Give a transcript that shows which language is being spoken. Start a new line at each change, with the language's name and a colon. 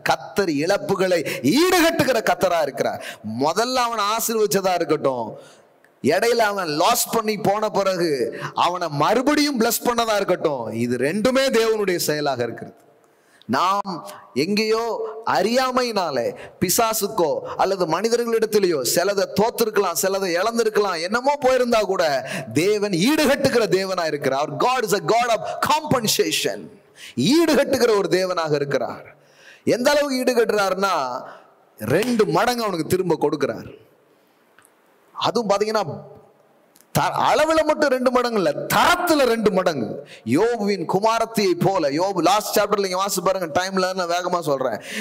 Tamil: கர்த்தர் இழப்புகளை ஈடுகட்டுகிற கர்த்தரா இருக்கிறார். முதல்ல அவன் ஆசீர்வச்சதா இருக்கட்டும், இடையில அவன் லாஸ் பண்ணி போன பிறகு அவனை மறுபடியும் பிளஸ் பண்ணதா இருக்கட்டும், இது ரெண்டுமே தேவனுடைய செயலாக இருக்கிறது. நாம் எங்கேயோ அறியாமையினாலே பிசாசுக்கோ அல்லது மனிதர்களிடத்திலேயோ சிலதை தோத்திருக்கலாம், சிலதை இழந்திருக்கலாம், என்னமோ போயிருந்தா கூட தேவன் ஈடுகட்டுகிற தேவனா இருக்கிறார்.
English: God is a God of compensation.
Tamil: ஈடுகட்டுகிற ஒரு தேவனாக இருக்கிறார். எந்த அளவுக்கு ஈடுகட்டுறாருன்னா 2 மடங்கு அவனுக்கு திரும்ப கொடுக்கிறார். அதுவும் பாத்தீங்கன்னா அளவுல மட்டும் 2 மடங்கு இல்ல, தரத்துல 2 மடங்கு. யோபுவின் குமாரத்தியை போல, யோபு லாஸ்ட் சாப்டர்ல நீங்க வாசித்து பாருங்க, டைம்ல நான் வேகமா சொல்றேன்.